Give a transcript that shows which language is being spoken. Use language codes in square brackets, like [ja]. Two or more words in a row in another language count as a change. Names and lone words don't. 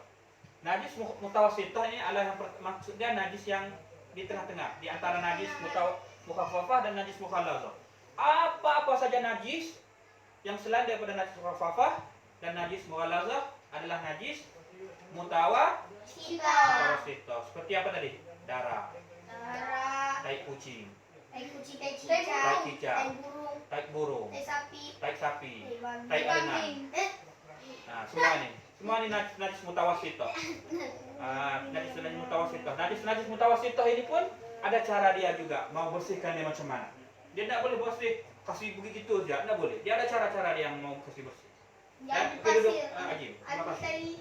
[id] Najis mutawassithah ini adalah maksudnya najis yang di tengah-tengah, di antara najis mukhaffafah dan najis mukhalladzah. Apa-apa saja najis yang selain daripada najis mukhaffafah dan najis mukhalladzah adalah najis mutawassithah. Seperti apa tadi? Darah, tai kucing, tai cicak, tai burung, tai sapi, tai adengan. Semua ini najis mutawassithah. Najis mutawassithah. Najis mutawassithah ini pun ada cara dia juga mau bersihkan dia macam mana. Dia tidak boleh bersih kasih begitu saja, tidak boleh. Dia ada cara-cara dia yang mau kasih bersih. Dan duduk Ajim. Terima kasih.